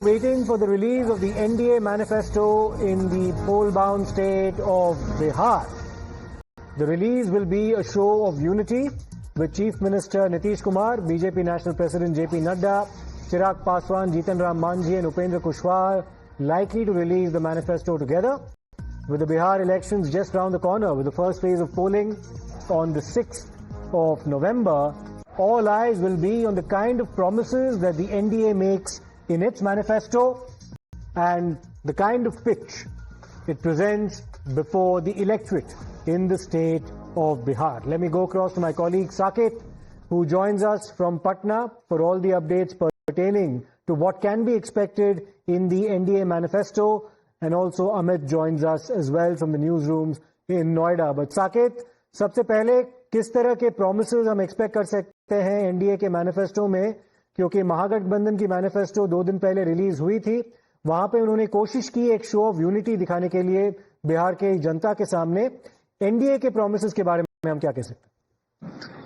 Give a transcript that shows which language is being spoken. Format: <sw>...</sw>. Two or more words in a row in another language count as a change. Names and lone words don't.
<en>Waiting for the release of the NDA manifesto in the poll-bound state of Bihar. The release will be a show of unity with Chief Minister Nitish Kumar, BJP National President JP Nadda, Chirag Paswan, Jitan Ram Manjhi and Upendra Kushwaha likely to release the manifesto together. With the Bihar elections just round the corner, with the first phase of polling on the 6th of November, all eyes will be on the kind of promises that the NDA makes in its manifesto and the kind of pitch it presents before the electorate in the state of Bihar. Let me go across to my colleague Saket, who joins us from Patna for all the updates pertaining to what can be expected in the NDA manifesto, and also Amit joins us as well from the newsrooms in Noida. But Saket,</en> <hi>सबसे पहले किस तरह के promises हम expect कर सकते हैं NDA के manifesto में, क्योंकि महागठबंधन की मैनिफेस्टो 2 दिन पहले रिलीज हुई थी, वहां पे उन्होंने कोशिश की एक</hi> <en>show of unity</en> <hi>दिखाने के लिए बिहार के जनता के सामने। एनडीए के प्रॉमिसेस के बारे में हम क्या कह सकते हैं?</hi>